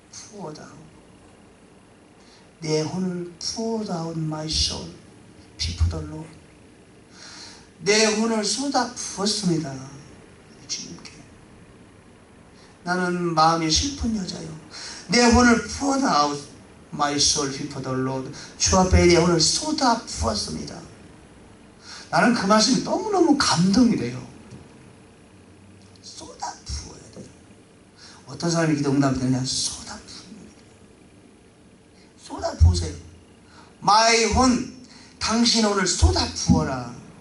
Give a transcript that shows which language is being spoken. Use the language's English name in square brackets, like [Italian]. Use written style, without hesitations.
[English] Pour down. [Korean] 내 혼을 [English] pour down my soul before the Lord. [Korean] 내 혼을 쏟아 부었습니다. 주님께. 나는 마음이 슬픈 여자요. 내 혼을 [English] pour out my soul before the Lord. [Korean] 주 앞에 내 혼을 쏟아 부었습니다. 나는 그 말씀이 너무너무 감동이 돼요. 쏟아 부어야 돼요. 어떤 사람이 기도 응답되느냐? 쏟아 부으세요. 마이 혼, 당신 혼을 쏟아 부어라.